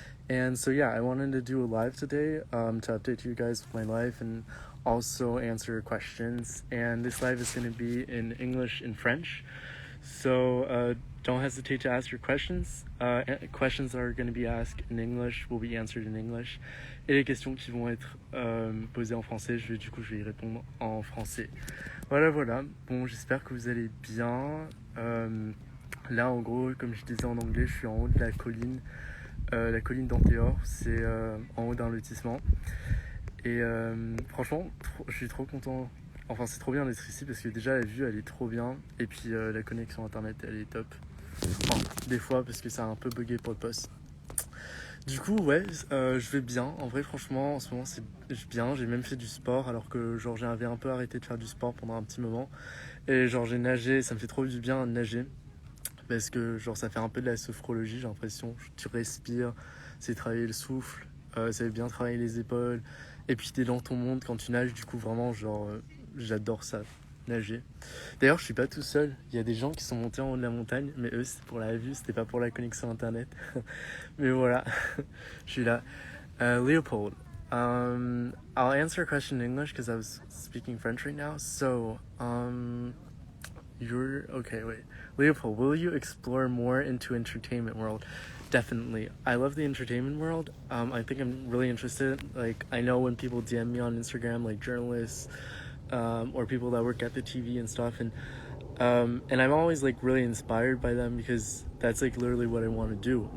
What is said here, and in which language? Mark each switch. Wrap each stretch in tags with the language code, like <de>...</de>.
<en>And so yeah, I wanted to do a live today to update you guys with my life and also answer questions. And this live is going to be in English and French. So don't hesitate to ask your questions. Questions are going to be asked in English, will be answered in English.</en> <fr>Et les questions qui vont être posées en français, je vais y répondre en français. Voilà. Bon, j'espère que vous allez bien. Là, en gros, comme je disais en anglais, je suis en haut de la colline d'Antéor. C'est en haut d'un lotissement. Et franchement, je suis trop content. Enfin, c'est trop bien d'être ici parce que déjà la vue elle est trop bien et puis la connexion internet elle est top. Enfin, des fois parce que ça a un peu bugué pour le poste. Du coup, ouais, je vais bien. En vrai, franchement, en ce moment c'est bien. J'ai même fait du sport alors que genre j'avais un peu arrêté de faire du sport pendant un petit moment. Et genre j'ai nagé, ça me fait trop du bien de nager parce que genre ça fait un peu de la sophrologie, j'ai l'impression. Tu respires, c'est travailler le souffle, ça fait bien travailler les épaules. Et puis t'es dans ton monde quand tu nages, du coup vraiment genre j'adore ça, nager. D'ailleurs je suis pas tout seul, il y a des gens qui sont montés en haut de la montagne, mais eux c'était pour la vue, c'était pas pour la connexion internet. Mais voilà, je suis là.</fr> <en>Leopold, I'll answer a question in English because I was speaking French right now. So, you're okay. Wait, Leopold, will you explore more into entertainment world? Definitely. I love the entertainment world. I think I'm really interested. Like, I know when people DM me on Instagram, like journalists, or people that work at the TV and stuff, and I'm always like really inspired by them because that's like literally what I want to do.</en>